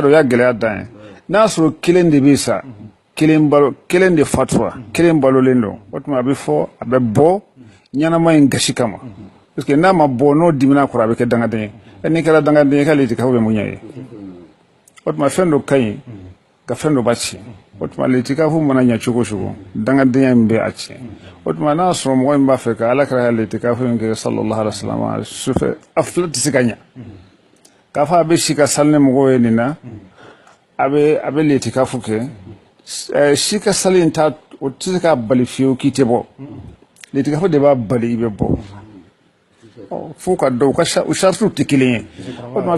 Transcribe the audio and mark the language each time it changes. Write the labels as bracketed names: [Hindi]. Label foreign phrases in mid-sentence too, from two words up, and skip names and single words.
[Bambara] dɔn o y'a gɛlɛya dan ye n'a sɔrɔ kelen de bɛ sa kelen de fatura kelen balolen don o tuma a bɛ fɔ a bɛ bɔ ɲɛnama in gasi kama [French] parce que [Bambara] n'a ma bɔ n'o dimina kɔrɔ a bɛ kɛ dangaden ye n'i kɛra dangaden ye k'ale itikafu bɛ mun ɲɛ ye o tuma fɛn dɔ ka ɲi ka fɛn dɔ b'a tiɲɛ o tuma itikafu mana ɲɛ cogo o cogo dangadenya in bɛ a tiɲɛ o tuma n'a sɔrɔ mɔgɔ min b'a fɛ ka ala kira ka itikafu in kɛ [Arabic] صلى الله عليه وسلم [Bambara] sufɛ a fila tɛ se ka ɲɛ k'a fɔ a bɛ si ka sali ni mɔgɔw ye nin na a bɛ itikafu kɛ si ka sali in ta o tɛ se ka bali fiyewu k'i tɛ bɔ itikafu de b'a bali i bɛ bɔ fo ka dɔn u saritiw tɛ kelen ye o tuma